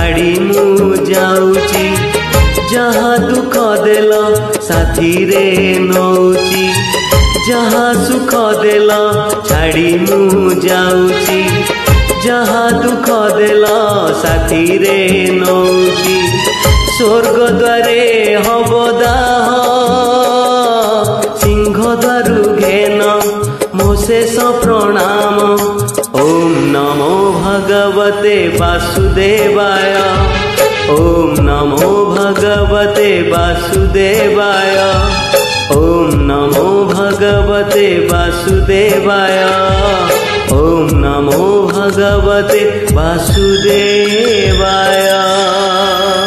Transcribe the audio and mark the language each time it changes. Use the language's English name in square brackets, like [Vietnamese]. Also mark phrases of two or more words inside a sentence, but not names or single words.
[Odia] ଛାଡ଼ି ମୁଁ ଯାଉଛି ଯାହା ଦୁଃଖ ଦେଲ ସାଥିରେ ନଉଛି ଯାହା ସୁଖ ଦେଲ ଛାଡ଼ି ମୁଁ ଯାଉଛି ଯାହା ଦୁଃଖ ଦେଲ ସାଥିରେ ନଉଛି ସ୍ୱର୍ଗ ଦ୍ୱାରେ ହେବ ଦାହ ସିଂହ ଦ୍ୱାରୁ ଘେନ ମୋ ଶେଷ ପ୍ରଣାମ [Sanskrit] ओम नमो भगवते वासुदेवाय ओम नमो भगवते वासुदेवाय ओम नमो भगवते वासुदेवाय ओम नमो भगवते वासुदेवाय।